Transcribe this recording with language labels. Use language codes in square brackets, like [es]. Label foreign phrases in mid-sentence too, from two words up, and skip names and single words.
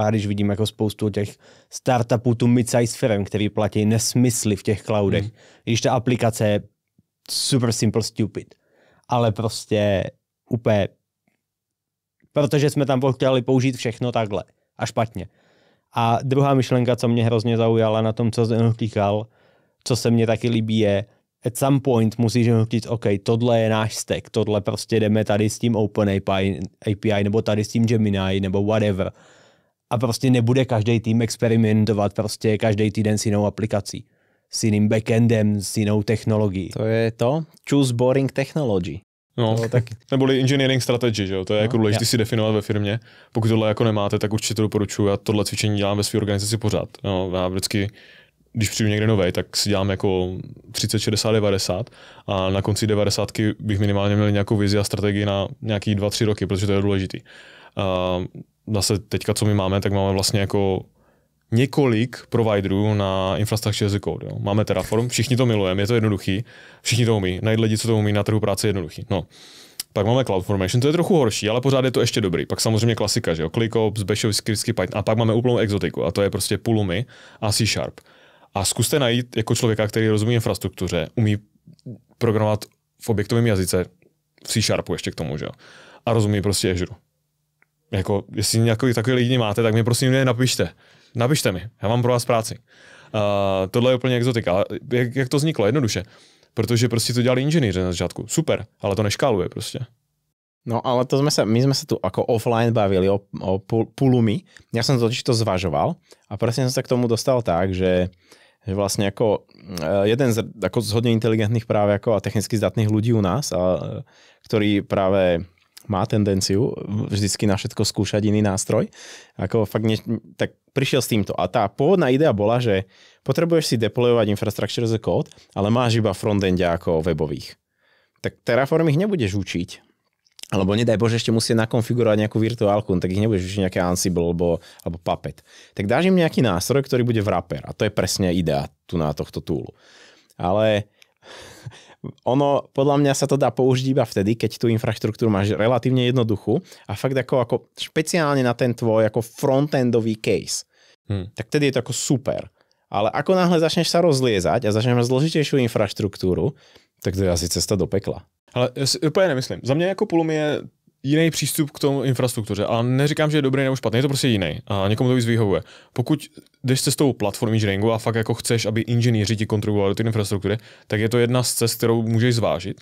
[cs] A když vidím jako spoustu těch startupů, tu [en] mid-size firm, [cs] který platí nesmysly v těch cloudech, když ta aplikace je [en] super simple stupid, [cs] ale prostě úplně, protože jsme tam chtěli použít všechno takhle a špatně. A druhá myšlenka, co mě hrozně zaujala na tom, co jsem říkal, co se mně taky líbí, je [en] at some point [cs] musíš říct, OK, tohle je náš stack, tohle prostě jdeme tady s tím OpenAPI nebo tady s tím Gemini nebo whatever. A prostě nebude každý tým experimentovat prostě každý týden s jinou aplikací, s jiným backendem, s jinou technologií. To je to? [en] Choose boring technology. [cs] No, tak, neboli [en] engineering strategy, [cs] že jo? To je jako důležité si definovat ve firmě. Pokud tohle jako nemáte, tak určitě to doporučuji. Já tohle cvičení dělám ve své organizaci pořád. No, já vždycky, když přijdu někde novej, tak si dělám jako 30, 60, 90 a na konci 90 bych minimálně měl nějakou vizi a strategii na nějaký 2-3 roky, protože to je důležitý. A zase teďka, co my máme, tak máme vlastně jako několik providerů na [en] infrastructure as a code. [cs] Jo. Máme Terraform, všichni to milujeme, je to jednoduchý, všichni to umí, najít lidi, co to umí na trhu práce je jednoduchý. No. Pak máme CloudFormation, to je trochu horší, ale pořád je to ještě dobrý. Pak samozřejmě klasika, že jo, ClickOps, Bashový skrytský Python a pak máme úplnou exotiku a to je prostě Pulumi a C#. A zkuste najít jako člověka, který rozumí infrastruktuře, umí programovat v objektovém jazyce, v C# ještě k tomu, že jo, a rozumí prostě Azure. Jako, jestli nějaký takový lidi máte, tak mě prosím napište. Napište mi, já mám pro vás práci. Tohle je úplně exotika. Jak to vzniklo? Jednoduše. Protože prostě to dělali inženýři na začátku. Super, ale to neškáluje prostě. [sk] No ale to my sme sa tu ako offline bavili o Pulumi. Ja som to zvažoval a presne som sa k tomu dostal tak, že vlastne ako jeden z hodne inteligentných práve ako a technicky zdatných ľudí u nás, ktorý práve má tendenciu vždycky na všetko skúšať iný nástroj. Ako fakt tak prišiel s týmto. A tá pôvodná idea bola, že potrebuješ si deployovať [en] infrastructure as a code, [sk] ale máš iba frontendiakov webových. Tak Terraform ich nebudeš učiť. Alebo nedaj Bože, ešte musíte nakonfigurovať nejakú virtuálku, tak ich nebudeš učiť nejaké Ansible alebo Puppet. Tak dáš im nejaký nástroj, ktorý bude wrapper. A to je presne idea tu na tohto toolu. Ale ono, podľa mňa sa to dá použiť iba vtedy, keď tú infraštruktúru máš relatívne jednoduchú a fakt ako špeciálne na ten tvoj ako frontendový case. Tak tedy je to ako super. Ale ako náhle začneš sa rozliezať a začneš mať zložitejšiu infraštruktúru, tak to je asi cesta do pekla. [cs] Ale já si úplně nemyslím. Za mě jako Pulumi je jiný přístup k tomu infrastruktuře. A neříkám, že je dobrý nebo špatný, je to prostě jiný. A někomu to víc vyhovuje. Pokud jdeš cestou [en] platform engineeringu [cs] a fakt jako chceš, aby inženýři ti kontrolovali ty infrastruktury, tak je to jedna z cest, kterou můžeš zvážit.